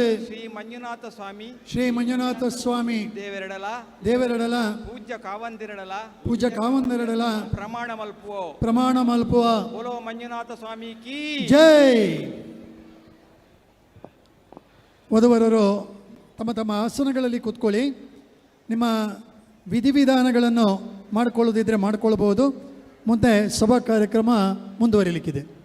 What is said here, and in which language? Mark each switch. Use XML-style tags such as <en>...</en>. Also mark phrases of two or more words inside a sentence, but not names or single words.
<tcy>ಶ್ರೀ ಮಂಜುನಾಥ ಸ್ವಾಮಿ ದೇವರಡಲ ಪೂಜ್ಯ ಕಾವಂದಿರಡಲ ಪ್ರಮಾಣ ಮಲ್ಪುವ</tcy> <hi>बोलो मंजुनाथ स्वामी की ಜೈ.</hi> <kn>ವಧುವರರು ತಮ್ಮ ತಮ್ಮ ಆಸನಗಳಲ್ಲಿ ಕೂತ್ಕೊಳ್ಳಿ. ನಿಮ್ಮ ವಿಧಿವಿಧಾನಗಳನ್ನು ಮಾಡಿಕೊಳ್ಳೋದಿದ್ರೆ ಮಾಡಿಕೊಳ್ಬಹುದು. ಮುಂದೆ ಸಭಾ ಕಾರ್ಯಕ್ರಮ ಮುಂದುವರಿಲಿಕ್ಕಿದೆ.</kn>